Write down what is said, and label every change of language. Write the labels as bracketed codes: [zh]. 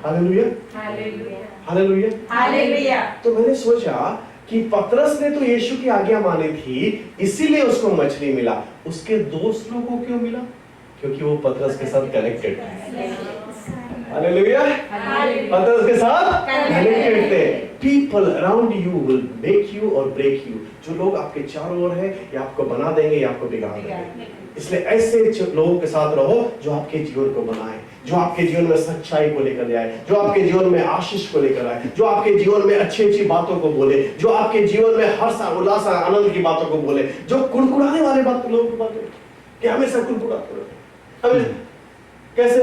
[hi] Hallelujah, hallelujah, hallelujah, hallelujah. तो मैंने सोचा कि पतरस ने तो यीशु की आज्ञा मानी थी, इसीलिए उसको मछली मिला। उसके दोस्त लोगों को क्यों मिला? क्योंकि वो पतरस के साथ कनेक्टेड थे। हालेलुया, पतरस के साथ कनेक्टेड थे। [en] People around you will make you or break you। [hi] जो लोग आपके चारों ओर हैं, या आपको बना देंगे या आपको बिगाड़ देंगे। इसलिए ऐसे लोगों के साथ रहो जो आपके जीवन को बनाए, जो आपके जीवन में सच्चाई को लेकर जाए, जो आपके जीवन में आशीष को लेकर आए, जो आपके जीवन में अच्छी अच्छी बातों को बोले, जो आपके जीवन में हर्ष उल्लास आनंद की बातों को बोले, जो कुड़कुड़ाने वाले लोगों की बातें कि हमेशा कुड़कुड़ाते रहो। कैसे?